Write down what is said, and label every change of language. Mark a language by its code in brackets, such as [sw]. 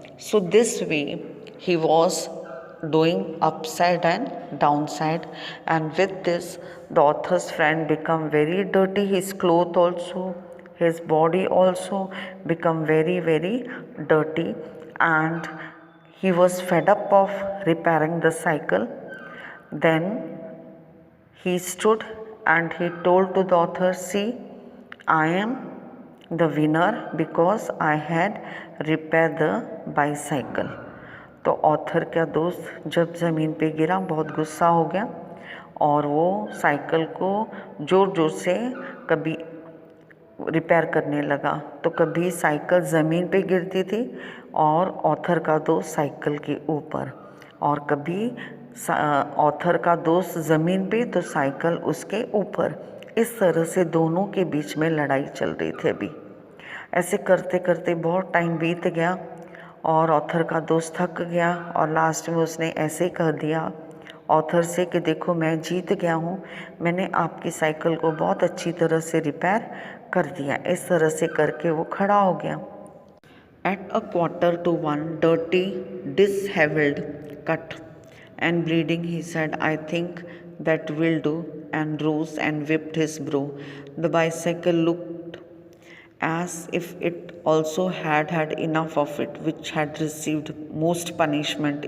[en] So this way he was doing upside and downside, and with this the author's friend become very dirty, his clothes also, his body also become very dirty, and he was fed up of repairing the cycle. Then he stood and he told to the author, see, I am the winner because I had repaired the bicycle. [hi] तो author का दोस्त जब ज़मीन पे गिरा बहुत गुस्सा हो गया और वो साइकिल को ज़ोर ज़ोर से कभी रिपेयर करने लगा। तो कभी साइकिल ज़मीन पे गिरती थी और ऑथर का दोस्त साइकिल के ऊपर, और कभी ऑथर का दोस्त ज़मीन पे तो साइकिल उसके ऊपर। इस तरह से दोनों के बीच में लड़ाई चल रही थी। अभी ऐसे करते करते बहुत टाइम बीत गया और ऑथर का दोस्त थक गया और लास्ट में उसने ऐसे ही कह दिया ऑथर से कि देखो मैं जीत गया हूँ, मैंने आपकी साइकिल को बहुत अच्छी तरह से रिपेयर कर दिया। इस तरह से करके वो खड़ा हो गया। [en] At 1:15, dirty, dishevelled, cut and bleeding, he said, I think that will do, and rose and whipped his brow. The bicycle looked as if it also had had enough of it, which had received most punishment.